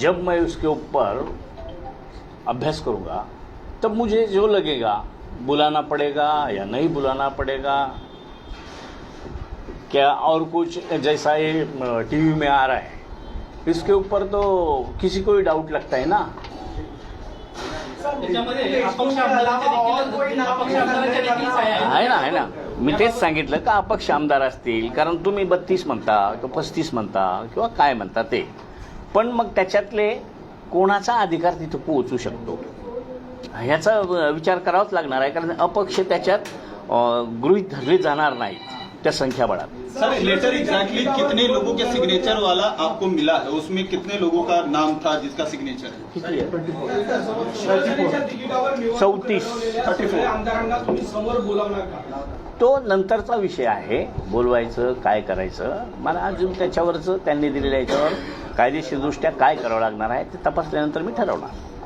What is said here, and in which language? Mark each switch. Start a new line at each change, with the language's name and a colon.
Hindi: जब मैं उसके ऊपर अभ्यास करूंगा तब मुझे जो लगेगा बुलाना पड़ेगा या नहीं बुलाना पड़ेगा, क्या और कुछ जैसा ये टीवी में आ रहा है इसके ऊपर तो किसी को ही डाउट लगता है ना.
Marathi: त्याच्यामध्ये अपक्ष आमदारांच्या देखील सह्या आहेत. आहे ना. मी तेच सांगितलं का अपक्ष आमदार असतील, कारण तुम्ही 32 म्हणता किंवा 35 म्हणता किंवा काय म्हणता ते, पण मग त्याच्यातले कोणाचा अधिकार तिथं पोहोचू शकतो ह्याचा विचार करावाच लागणार आहे, कारण अपक्ष त्याच्यात गृहीत धरले जाणार नाहीत त्या संख्याबळात.
Hindi: सर लेटर एग्जैक्टली कितने लोगों के सिग्नेचर वाला आपको मिला है, उसमें कितने लोगों का नाम था जिसका सिग्नेचर है?
Marathi: किती आहे? शिवसेनेच्या तिकिटावर निवडणूक 34. सगळ्या आमदारांना तुम्ही समोर बोलावणार का? तो नंतरचा विषय आहे, बोलवायचं काय करायचं. मला अजून त्याच्यावरचं त्यांनी दिलेल्या याच्यावर कायदेशीरदृष्ट्या काय करावं लागणार आहे ते तपासल्यानंतर मी ठरवणार.